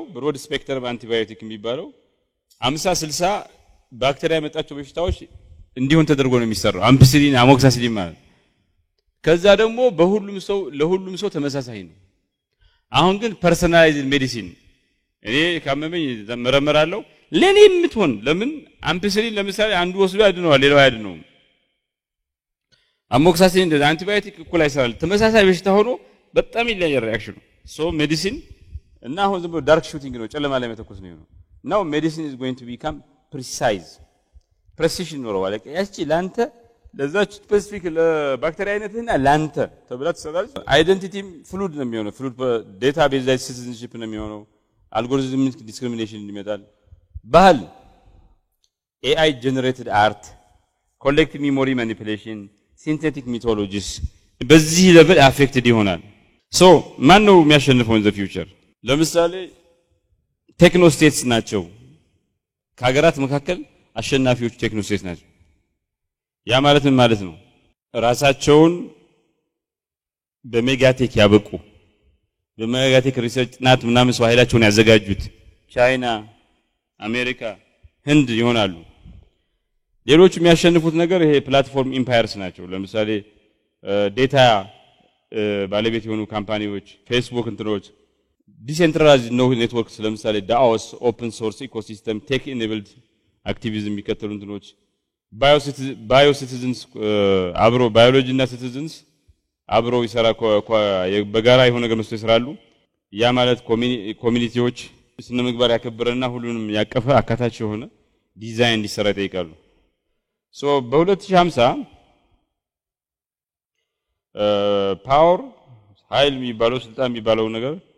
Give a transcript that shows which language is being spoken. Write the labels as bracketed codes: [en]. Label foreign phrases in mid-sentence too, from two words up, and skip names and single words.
[en] broad spectrum antibiotic [am] የሚባለው 50 60 ባክቴሪያ የመጣቸው በሽታዎች እንዲሆን ተደርጎ ነው የሚሰራው አምፒሲሊን አሞክሳሲሊን ማለት ከዛ ደግሞ ለሁሉም ሰው ተመሳሳይ ነው አሁን ግን [en] personalized medicine [am] እኔ ካመመኝ ተመረመራለሁ ለኔ የምትሆን ለምን አምፒሲሊን ለምሳሌ አንዱ ወስዶ ያድነዋል ሌላው ያድነው አሞክሳሲሊን እንደ አንቲባዮቲክ እኩል አይሰራል ተመሳሳይ በሽታ ሆኖ በጣም ይለያያል ሪአክሽኑ ሜዲሲን እና አሁን ዝም ብሎ [en] dark shooting [am] ነው ጨለማ ላይ መተኮስ ነው [en] now medicine is going to become precise precision [am] ኖርዋል ያቺ ላንተ ለዛች ስፔሲፊክ ለባክቴሪያ አይነትና ላንተ ተብላ ተሰራች አይደንቲቲም ፍሉድ ነው የሚሆነው [en] fluid database [am] ላይ ሲቲዝንሺፕ ነው የሚሆነው [en] algorithm discrimination [am] ይመጣል ባህል [en] AI generated art collective memory manipulation synthetic mythologies [am] በዚህ level affected ይሆናል ማን ነው የሚያሸንፈው [en] in the future [am] ለምሳሌ [en] techno states [am] ናቸው ከሀገራት መካከል አሸናፊዎች [en] techno states [am] ናቸው ያ ማለት ምን ማለት ነው ራሳቸውን በሜጋቴክ ያበቁ በሜጋቴክ ሪሰርች ጥናት ምናምን ሰው ኃይላቸውን ያዘጋጁት ቻይና አሜሪካ ህንድ ይሆናሉ ሌሎች የሚያሸንፉት ነገር ይሄ [en] platform empires [am] ናቸው ለምሳሌ ዴታ ባለቤት የሆኑ ካምፓኒዎች ፌስቡክ እንትሮች [en] decentralized networks [am] ለምሳሌ [en] DAOs open source ecosystem tech enabled activism [am] የሚከተሉ እንትኖች biocitizens አብሮ biology እና citizens አብሮ ይሰራ በጋራ የሆነ ነገር መስሎ ይሰራሉ ያ ማለት ኮሚኒቲዎች ስነ ምግባር ያከበረና ሁሉንም ያቀፈ አካታች የሆነ ዲዛይን እንዲሰራ ይጠይቃሉ በ2050 ፓወር ኃይል የሚባለው ስልጣን የሚባለው ነገር